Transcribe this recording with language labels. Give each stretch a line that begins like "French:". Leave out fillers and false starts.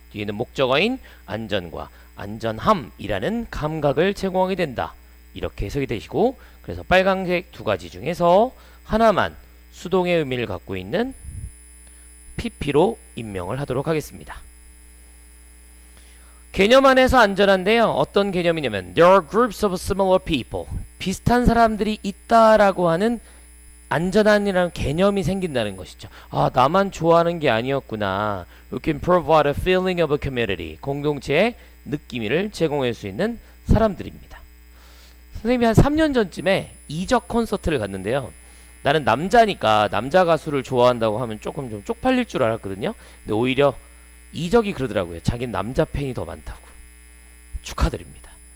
Korean: 뒤에는 목적어인 안전과 안전함이라는 감각을 제공하게 된다. 이렇게 해석이 되시고, 그래서 빨간색 두 가지 중에서 하나만 수동의 의미를 갖고 있는 PP로 임명을 하도록 하겠습니다. 개념 안에서 안전한데요. 어떤 개념이냐면
English: There are groups of similar people.
Korean: 비슷한 사람들이 있다라고 하는 안전한이라는 개념이 생긴다는 것이죠. 아, 나만 좋아하는 게 아니었구나.
English: You can provide a feeling of a community.
Korean: 공동체의 느낌을 제공할 수 있는 사람들입니다. 선생님이 한 3년 전쯤에 이적 콘서트를 갔는데요. 나는 남자니까 남자 가수를 좋아한다고 하면 조금 좀 쪽팔릴 줄 알았거든요. 근데 오히려 이적이 그러더라고요. 자기는 남자 팬이 더 많다고. 축하드립니다.